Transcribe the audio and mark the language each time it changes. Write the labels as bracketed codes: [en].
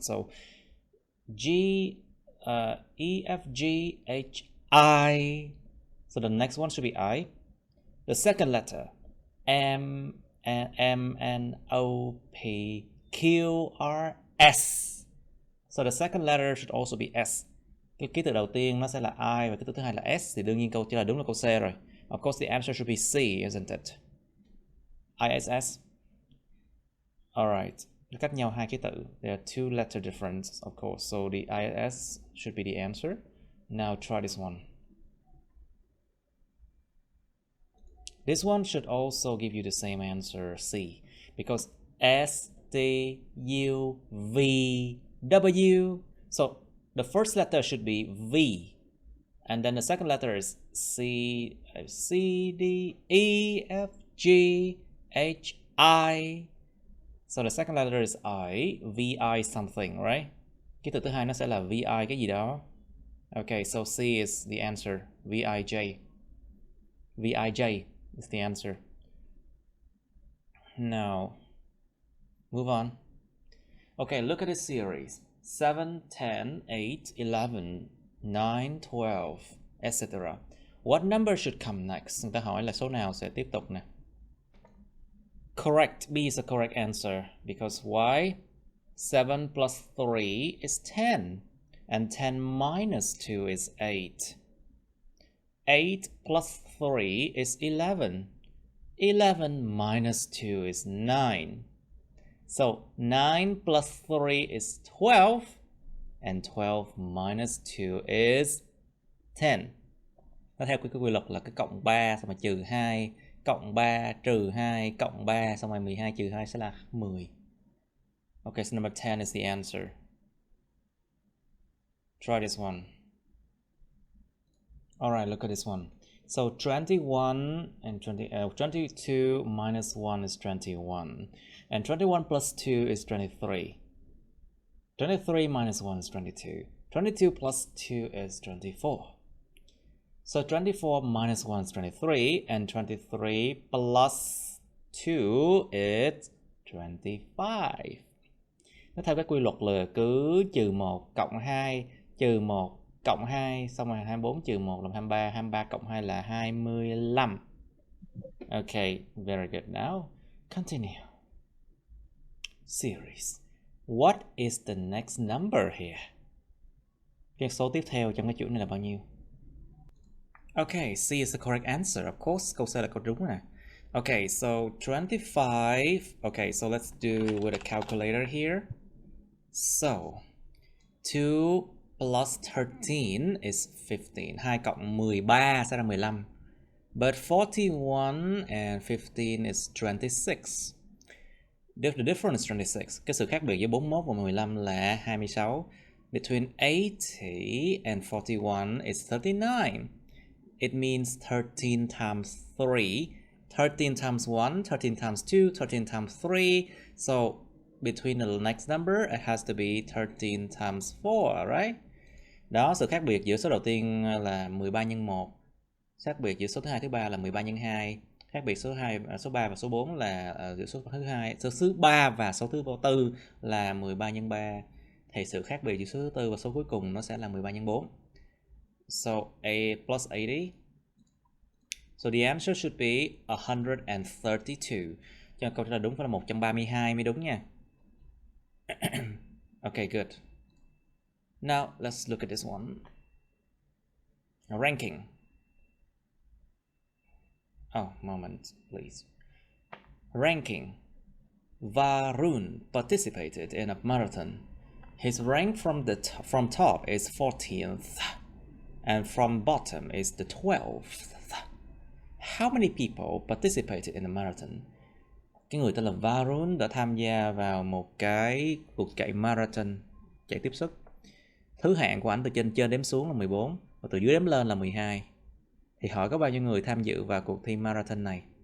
[en] So G, E, F, G, H, I. So the next one should be I. The second letter, M, N, O, P, Q, R, S. So the second letter should also be S. [vi] Cái ký tự đầu tiên nó sẽ là I và ký tự thứ hai là S. Thì đương nhiên câu trả lời đúng là câu C rồi. [en] Of course the answer should be C, isn't it? ISS. Alright. [vi] Cách nhau hai ký tự. [en] There are two letter difference, of course. So the ISS should be the answer. Now try this one. This one should also give you the same answer, C, because S, T, U, V, W. So the first letter should be V, and then the second letter is C, D, E, F, G, H, I. So the second letter is I, VI something, right? [vi] Ký tự thứ hai nó sẽ là VI cái gì đó. [en] Okay, so C is the answer, VIJ. VIJ is the answer. Now, move on. Okay, look at this series. 7, 10, 8, 11, 9, 12, etc. What number should come next? [vi] Người ta hỏi là số nào sẽ tiếp tục nè. [en] Correct. B is the correct answer. Because why? 7 plus 3 is 10. And 10 minus 2 is 8. 8 plus 3 is 11. 11 minus 2 is 9. So 9 plus 3 is 12. And 12 minus 2 is 10. [vi] Nó theo cái quy luật là cái cộng 3 xong rồi trừ 2, cộng 3 trừ 2, cộng 3 xong rồi 12 trừ 2 sẽ là 10. [en] Okay, so number 10 is the answer. Try this one. Alright, look at this one. So 21 and 22 minus 1 is 21. And 21 plus 2 is 23. 23 minus 1 is 22. 22 plus 2 is 24. So 24 minus 1 is 23. And 23 plus 2 is 25. [vi] Nó theo cái quy luật là cứ trừ 1 cộng 2 trừ 1 cộng 2 xong rồi 24 trừ 1 là 23, 23 cộng 2 là 25. [en] Okay, very good. Now, continue. Series. What is the next number here? [vi] Cái số tiếp theo trong cái chuỗi này là bao nhiêu? [en] Okay, C is the correct answer. Of course, [vi] câu C là câu đúng nè. [en] Okay, so 25. Okay, so let's do with a calculator here. So, 2 plus 13 is 15. [vi] 2 cộng 13 sẽ ra 15. [en] But 41 and 15 is 26. The difference is 26. [vi] Cái sự khác biệt giữa 41 và 15 là 26. [en] Between 80 and 41 is 39. It means 13 times 3. 13 times 1, 13 times 2, 13 times 3. So, between the next number, it has to be 13 times 4, right? [vi] Đó, sự khác biệt giữa số đầu tiên là 13 nhân 1. Khác biệt giữa số thứ hai thứ ba là 13 nhân 2. Khác biệt số 2, số 3 và số 4 là giữa số thứ hai, số 3 và số thứ 4 là 13 nhân 3. Thì sự khác biệt giữa số thứ tư và số cuối cùng nó sẽ là 13 nhân 4. [en] So A plus 80. So the answer should be 132. [vi] Cho câu trả lời đúng phải là 132 mới đúng nha. [en] Okay, good. Now let's look at this one. Ranking. Oh, moment, please. Ranking. Varun participated in a marathon. His rank from top is 14th, and from bottom is the 12th. How many people participated in the marathon? [vi] Cái người tên là Varun đã tham gia vào một cái cuộc chạy marathon, chạy tiếp sức. Thứ hạng của anh từ trên đếm xuống là 14 và từ dưới đếm lên là 12. Thì hỏi có bao nhiêu người tham dự vào cuộc thi marathon này?